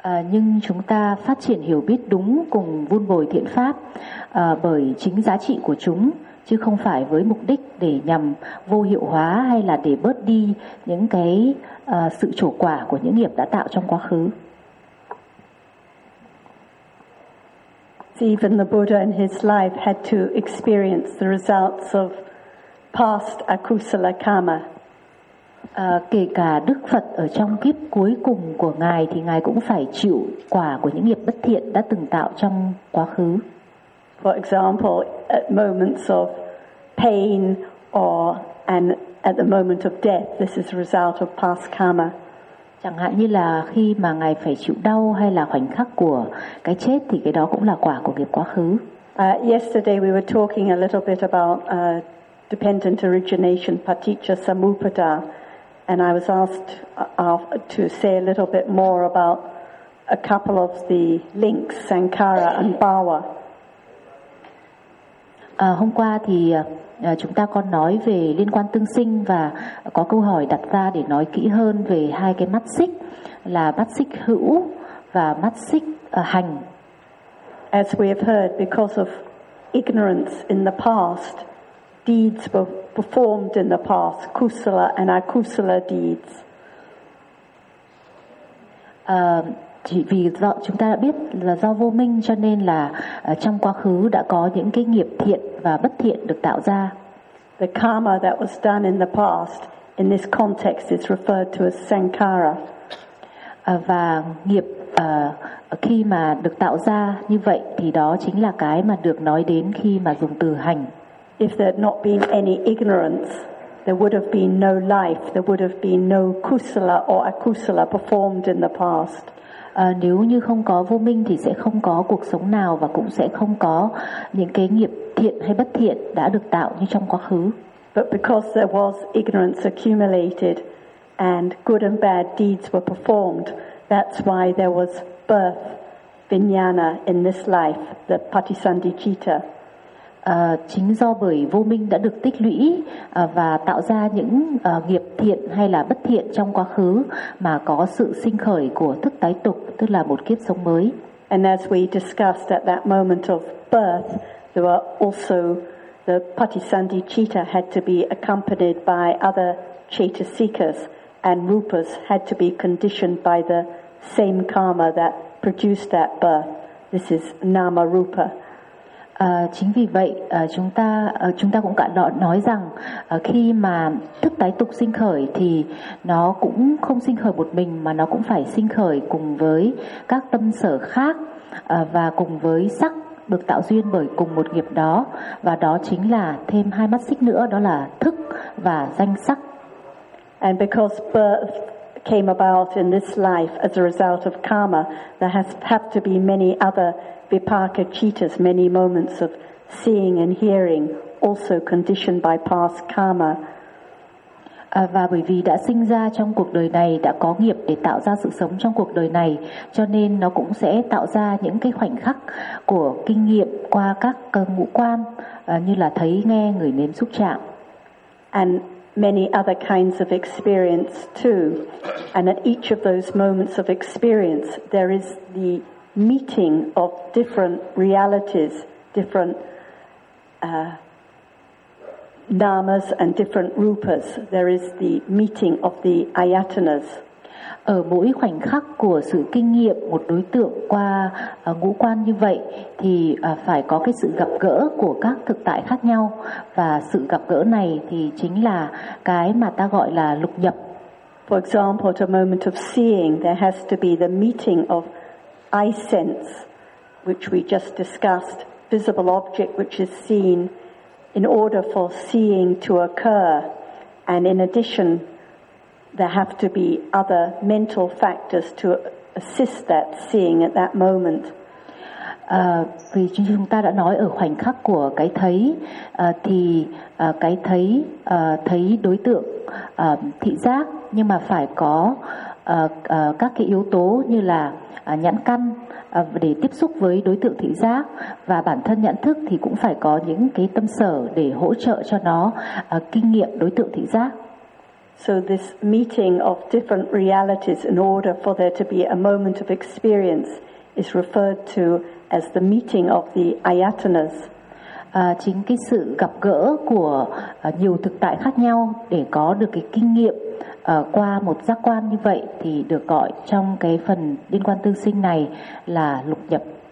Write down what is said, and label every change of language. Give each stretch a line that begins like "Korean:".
Vietnamese: Nhưng chúng ta phát triển hiểu biết đúng cùng vun bồi thiện pháp bởi chính giá trị của chúng, chứ không phải với mục đích để nhằm vô hiệu hóa hay là để bớt đi những cái sự trổ quả của những nghiệp đã tạo trong quá khứ.
English: Even the Buddha in his life had to experience the results of past akusala karma.
Vietnamese: Kể cả Đức Phật ở trong kiếp cuối cùng của ngài thì ngài cũng phải chịu quả của những nghiệp bất thiện đã từng tạo trong quá khứ.
English: For example, at moments of pain and at the moment of death, this is a result of past karma.
Vietnamese: Chẳng hạn như là khi mà ngài phải chịu đau hay là khoảnh khắc của cái chết thì cái đó cũng là quả của nghiệp quá khứ.
English: Yesterday we were talking a little bit about dependent origination, paticca samuppada, and I was asked to say a little bit more about a couple of the links, sankhara and bhava.
Vietnamese: Hôm qua thì chúng ta còn nói về liên quan tương sinh và có câu hỏi đặt ra để nói kỹ hơn về hai cái mắt xích là mắt xích hữu và mắt xích hành.
English: As we have heard, because of ignorance in the past, deeds were performed in the past, kusala and akusala deeds.
Vietnamese: Chỉ vì chúng ta đã biết là do vô minh cho nên là trong quá khứ đã có những cái nghiệp thiện và bất thiện được tạo ra.
English: The karma that was done in the past in this context is referred to as sankhara.
Vietnamese: Và nghiệp khi mà được tạo ra như vậy thì đó chính là cái mà được nói đến khi mà dùng từ hành.
English: If there had not been any ignorance, there would have been no life, there would have been no kusala or akusala performed in the past.
Vietnamese: Nếu như không có vô minh thì sẽ không có cuộc sống nào và cũng sẽ không có những cái nghiệp thiện hay bất thiện đã được tạo như trong quá khứ.
English: But because there was ignorance accumulated and good and bad deeds were performed, that's why there was birth, vijnana in this life, the patisandhicitta.
Vietnamese: Chính do bởi vô minh đã được tích lũy và tạo ra những nghiệp thiện hay là bất thiện trong quá khứ mà có sự sinh khởi của thức tái tục, tức là một kiếp sống mới.
English: And as we discussed at that moment of birth, there were also the patisandhicitta had to be accompanied by other chetasikas and rupas had to be conditioned by the same karma that produced that birth. This is nama rupa.
Vietnamese: Chính vì vậy chúng ta cũng cả nói rằng khi mà thức tái tục sinh khởi thì nó cũng không sinh khởi một mình mà nó cũng phải sinh khởi cùng với các tâm sở khác và cùng với sắc được tạo duyên bởi cùng một nghiệp đó, và đó chính là thêm hai mắt xích nữa, đó là thức và danh sắc.
English: And because birth came about in this life as a result of karma, there has had to be many other vipaka cittas, many moments of seeing and hearing, also conditioned by past karma.
Vietnamese: Và bởi vì đã sinh ra trong cuộc đời này, đã có nghiệp để tạo ra sự sống trong cuộc đời này, cho nên nó cũng sẽ tạo ra những cái khoảnh khắc của kinh nghiệm qua các ngũ quan, như là thấy, nghe, ngửi, nếm, xúc chạm.
English: And many other kinds of experience too. And at each of those moments of experience, there is the meeting of different realities, different namas and different rupas. There is the meeting of the ayatanas.
Vietnamese: Ở mỗi khoảnh khắc của sự kinh nghiệm một đối tượng qua ngũ quan như vậy thì phải có cái sự gặp gỡ của các thực tại khác nhau, và sự gặp gỡ này thì chính là cái mà ta gọi là lục nhập.
English: For example, at a moment of seeing, there has to be the meeting of eye sense, which we just discussed, visible object which is seen, in order for seeing to occur. And in addition, there have to be other mental factors to assist that seeing at that moment.
Vietnamese: Vì chúng ta đã nói ở khoảnh khắc của cái thấy thì cái thấy thấy đối tượng thị giác, nhưng mà phải có các cái yếu tố như là nhãn căn để tiếp xúc với đối tượng thị giác, và bản thân nhãn thức thì cũng phải có những cái tâm sở để hỗ trợ cho nó kinh nghiệm đối tượng thị giác.
English: So this meeting of different realities in order for there to be a moment of experience is referred to as the meeting of the ayatanas.
Vietnamese: Chính cái sự gặp gỡ của nhiều thực tại khác nhau để có được cái kinh nghiệm qua một giác quan như vậy thì được gọi trong cái phần liên quan tương sinh này là lục nhập.